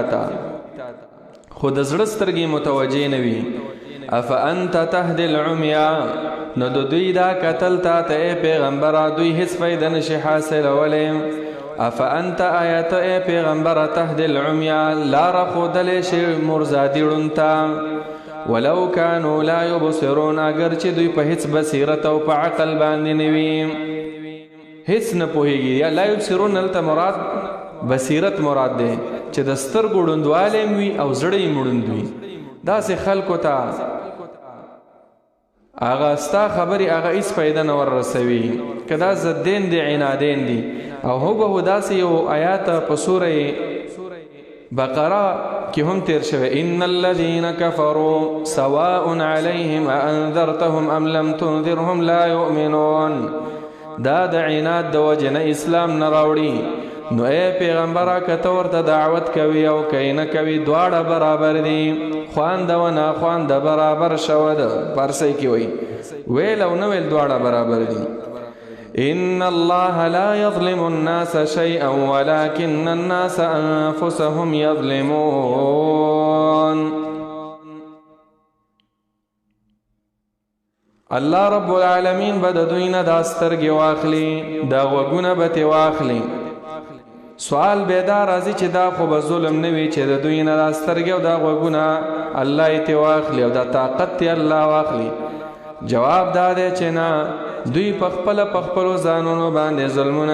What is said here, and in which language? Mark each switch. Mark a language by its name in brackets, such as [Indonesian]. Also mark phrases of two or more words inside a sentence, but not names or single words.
[Pashto] ته خو د زړه سترګې متوجه نه وي [Arabic] افانت تهدي العمیا [Pashto] نو د دوی دا کتل تا ته ای پیغمبره دوی هیڅ فایده نشي حاصلولی افانت آیت ای پیغمبره [Arabic] تهدي العمیا [Pashto] لاره ښودلی شي مرزادي ړوند ته [Arabic] ولو كانوا لا يبصرون [Pashto] اگر چې دوی په هیڅ بصیرت او په عقل باندې نه وي هیڅ نه پوهېږي یا [Arabic] لا یبصرون [Pashto] هلته مراد بصیرت مراد دی چې د سترګو ړوندوالی م وي او زړه یې مړوند وي داسې خلکو ته هغه ستا خبرې هغه هیڅ فایده نه وررسوي که دا ضدین دي عنادین دي او هوبهو داسې یو آیات په سوره بقره کې هم تیر شوی [Arabic] ان الذين كفروا سواء عليهم انذرتهم ام لم تنذرهم لا يؤمنون [Pashto] دا د عناد د وجه نه اسلام نه راوړي نو اے پیغمبره که ته ورته دعوت کوي او که نه کوي دواړه برابر دي [Persian] خوانده و ناخوانده [Pashto] برابر شوه ده پارسی کې وایي ویل او نه ویل دواړه برابر دي [Arabic] ان الله لا يظلم الناس شيئا ولكن الناس انفسهم [Pashto] يظلمون الله [Arabic] رب العالمین [Pashto] به د دوی نه دا سترګې واخلي دا غوږونه به ترې واخلي سوال بیدا راځي چې دا خو به ظلم نه وي چې د دوی نه دا سترګې او دا غوږونه الله یې ترې واخلي او دا طاقت ترې الله واخلي جواب دا دی چې نه دوی په خپلو ځانونو باندې ظلمونه